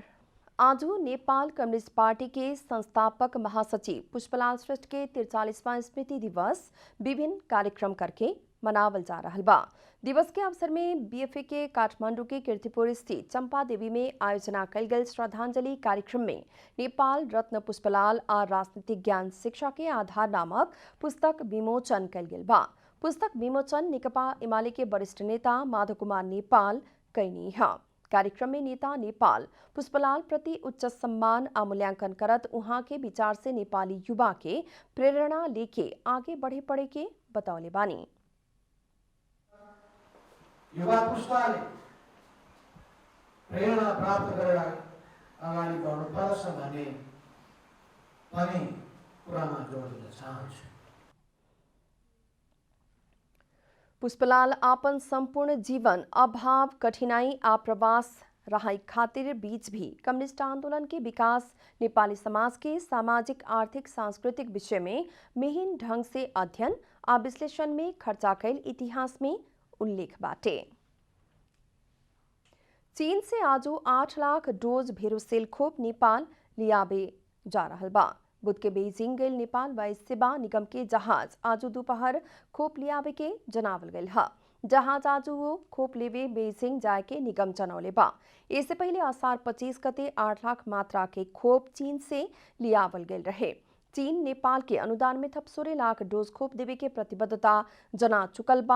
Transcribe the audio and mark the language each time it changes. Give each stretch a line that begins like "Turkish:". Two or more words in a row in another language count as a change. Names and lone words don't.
Bhojpuri: आज नेपाल कम्युनिस्ट पार्टी के संस्थापक महासचिव पुष्पलाल श्रेष्ठ के 43वां स्मृति दिवस विभिन्न कार्यक्रम करके मनावल जा रहा बा। दिवस के अवसर में बीएफए के काठमाडौँ के कीर्तिपुर स्थित चंपा देवी में आयोजना कल गई श्रद्धांजलि कार्यक्रम में नेपाल रत्न पुष्पलाल और राजनीतिक ज्ञान शिक्षा के आधार नामक पुस्तक विमोचन कल गई बा। पुस्तक विमोचन नेकपा एमाले के वरिष्ठ नेता माधव कुमार नेपाल कैनी है। कार्यक्रम में नेता नेपाल पुष्पलाल प्रति उच्च सम्मान और मूल्यांकन करत उहाँ के विचार से नेपाली युवा के प्रेरणा लेके आगे बढ़े पड़े के बतौले बानी।
Nepali: युवा पुस्ताले प्रेरणा प्राप्त गरेर अगाडि बढ्नुपर्छ भन्ने पनि कुरामा जोड दिन चाहन्छु।
Bhojpuri: पुष्पलाल आपन संपूर्ण जीवन अभाव, कठिनाई आ प्रवास रहाई खातिर बीच भी कम्युनिस्ट आंदोलन के विकास, नेपाली समाज के सामाजिक, आर्थिक, सांस्कृतिक विषय में मिहिन ढंग से अध्ययन आ विश्लेषण में खर्चा कैल इतिहास में उल्लेख बाटे। चीन से आज 8 लाख डोज भेरोसेल खोप नेपाल लियाबे जा रहा बा। बुध के बेइजिंग गैल नेपाल वायु सेवा निगम के जहाज आज दोपहर खोप लियाबे के जनावल गैल है। जहाज आज खोप लेवे बेइजिंग जाए के निगम जनौले बा। इससे पहले आषाढ़ 25 गते 8 लाख मात्रा के खोप चीन से लियावल गैल रहे। चीन नेपाल के अनुदान में थप 16 लाख डोज खोप देवे के प्रतिबद्धता जना चुकल बा।